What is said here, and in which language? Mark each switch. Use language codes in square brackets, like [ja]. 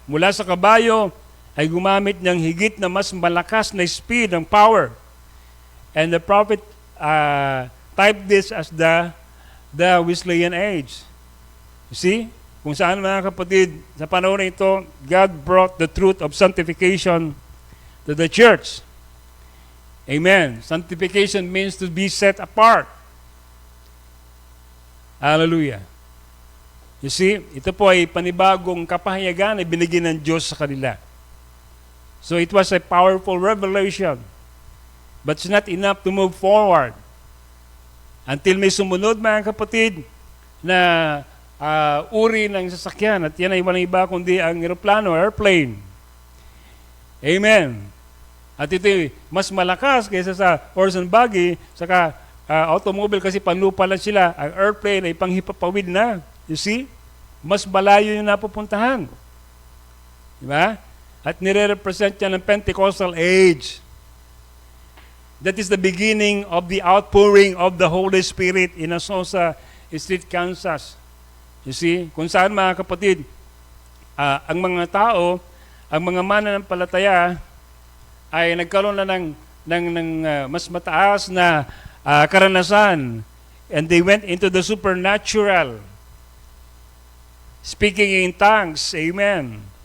[tl] Mula sa kabayo ay gumamit ng higit na mas malakas na [en] speed and power. And the prophet typed this as the Wesleyan age. You see? [tl] Kung saan mga kapatid, sa panahon na ito, [en] God brought the truth of sanctification to the church. Amen. Sanctification means to be set apart. Hallelujah. You see, [tl] ito po ay panibagong kapahayagan na binigyan ng Diyos sa kanila. [en] So it was a powerful revelation. But it's not enough to move forward. [tl] Until may sumunod mga kapatid na uri ng sasakyan, at yan ay walang iba kundi ang aeroplano, airplane. Amen. At ito mas malakas kaysa sa horse and buggy, saka automobile kasi panlupa lang sila. Ang airplane ay panghipapawid na. [en] You see? [tl] mas malayo yung napupuntahan. Di ba? At nire-represent yan ng Pentecostal age. [en] That is the beginning of the outpouring of the Holy Spirit in Asosa Street, Kansas. [tl] You see, kung saan mga kapatid, ang mga tao, ang mga mananampalataya ay nagkaroon na ng mas mataas na karanasan, [en] and they went into the supernatural, speaking in tongues. [tl] Amen.